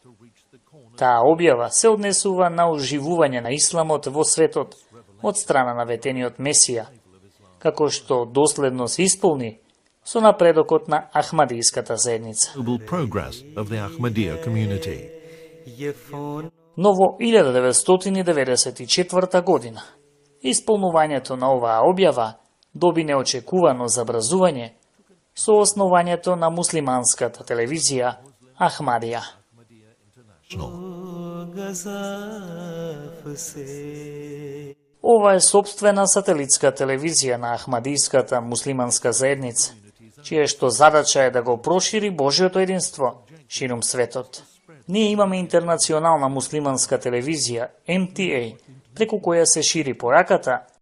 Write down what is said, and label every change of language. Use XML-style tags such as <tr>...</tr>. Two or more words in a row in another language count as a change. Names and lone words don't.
<mk>Таа објава се однесува на оживување на исламот во светот од страна на ветениот Месија, како што доследно се исполни со напредокот на Ахмадијската заедница. ये फोन Но во 1994 година, исполнувањето на оваа објава доби неочекувано забрзување со основањето на муслиманската телевизија Ахмадија. गज़ाफ से Ова е сопствена сателитска телевизија на Ахмадијската муслиманска заедница, чија што задача е да го прошири Божјото единство ширум светот. Ние имаме интернационална муслиманска телевизија, MTA, преку која се шири пораката</mk>